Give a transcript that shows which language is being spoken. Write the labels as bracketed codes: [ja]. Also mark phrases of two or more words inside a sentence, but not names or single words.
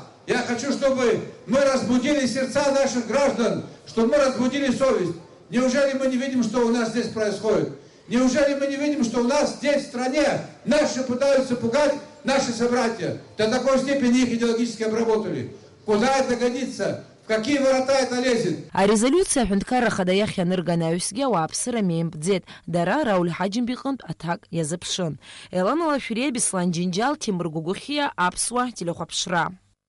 [ru] Я хочу, чтобы мы разбудили сердца наших граждан, чтобы мы разбудили совесть. Неужели мы не видим, что у нас здесь происходит? Неужели мы не видим, что у нас здесь, в стране, наши пытаются пугать наши собратья? До такой степени их идеологически обработали. Куда это годится? В какие ворота это лезет? [ab] Арезолиуциа аҳәынҭқарра Ахада иахь ианырганаҩсгьы ауааԥсыра меимпӡеит. Дара Рауль Ҳаџьымба иҟынтә аҭак иазыԥшын. Елана Лашәриа, Беслан Џьынџьал, Тимур Гәыгәхиа, Аԥсуа телехәаԥшра.